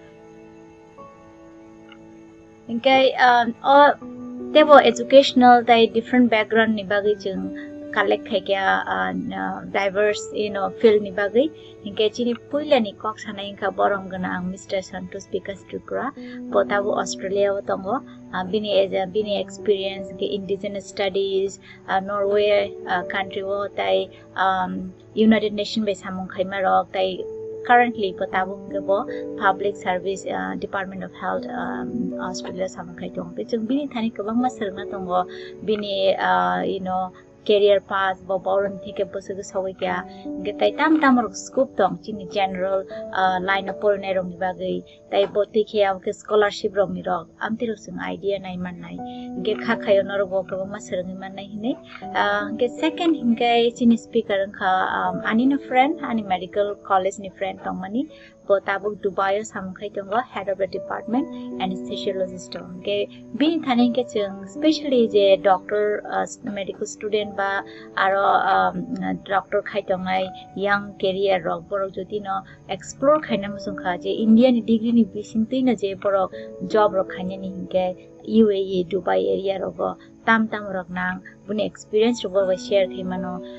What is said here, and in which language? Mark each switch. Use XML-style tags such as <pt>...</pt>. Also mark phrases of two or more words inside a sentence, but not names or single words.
<trp>angkai tebo educational tai</trp> <en>different background</en> <trp>ni bagai chung collect khaikya</trp> <en>diverse field</en> <trp>ni bagai hinke chini puila ni kok sanai kha borom gana Mr. Santosh Vikas Tripura potabu Australia tongo bini experience ke</trp> <en>indigenous studies</en> <trp>Norway country wo tai United Nation be samung khaima rok tai currently potabu ngebo</trp> <en>public service department of health Australia</en> <trp>samangkai tong pe chung bini thani kabang ma serna tongo bini</trp> <en>career path</en> <trp>bo boron thike bosug sawi kya getai tam rok scope tong chini</trp> <en>general line of</en> <trp>porne rong bagai tai bo tikhe am ke scholarship rong ni rok amti rok sing idea nai man nai ge kha khayo nor bo kabang ma serang man nai hine ge second hingai chini speaker kha ani no friend ani</trp> <en>medical college</en> <trp>ni friend tong mani Potabuk Dubai samkhai tongo</trp> <en>head of the department anesthesiologist</en> <trp>ke bin thani ke chung especially je</trp> <en>doctor medical student</en> <trp>ba aro doctor khai tongai</trp> <en>young career</en> <trp>rok borok jodi no explore khaina musung kha je</trp> <en>Indian degree</en> <trp>ni bising tin je borok job rok khaina ni hinke UAE Dubai area rok tam rok nang bune experience rok ba share thimano</trp>